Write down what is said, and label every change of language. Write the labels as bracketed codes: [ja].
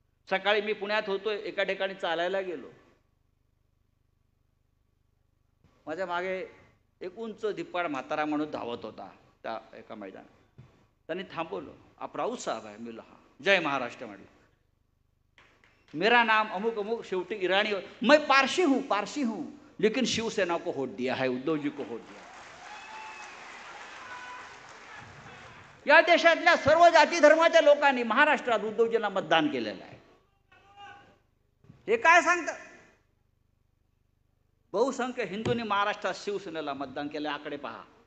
[mr] सकाळी मी पुण्यात होतो, एका ठिकाणी चालायला गेलो. माझ्या मागे एक उंच धिप्पाड म्हातारा माणूस धावत होता त्या एका मैदानात. त्यांनी थांबवलं. आप राऊत साहब आहे? मी हा, जय महाराष्ट्र म्हटलं. [hi] मेरा नाम अमुक अमुक, शेवटी ईरानी. मैं पारसी हूं लेकिन शिवसेना को वोट दिया है, उद्धव जी को वोट दिया. [mr] या देशातल्या सर्व जाती धर्माच्या लोकांनी महाराष्ट्रात उद्धवजींना मतदान केलेलं आहे. हे काय सांगतं? बहुसंख्य हिंदूंनी महाराष्ट्रात शिवसेनेला मतदान केलं. आकडे पहा.